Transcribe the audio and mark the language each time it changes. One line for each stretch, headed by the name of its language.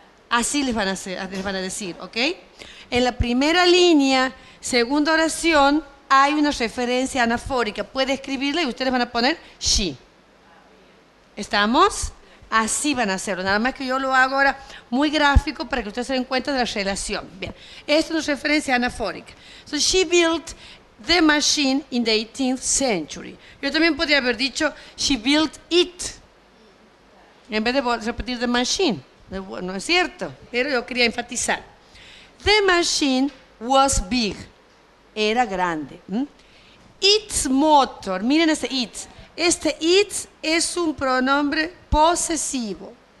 Spanish: Así les van a decir, ¿ok? En la primera línea, segunda oración, hay una referencia anafórica. Puede escribirla y ustedes van a poner she. ¿Estamos? Así van a hacerlo. Nada más que yo lo hago ahora muy gráfico para que ustedes se den cuenta de la relación. Bien, esto es una referencia anafórica.
English: So she built the machine in the 18th century.
Spanish: Yo también podría haber dicho
English: she built it.
Spanish: En vez de repetir
English: the machine.
Spanish: No es cierto, pero yo quería enfatizar.
English: The machine was big.
Spanish: Era grande.
English: Its motor,
Spanish: miren ese its. Este its es un pronombre posesivo.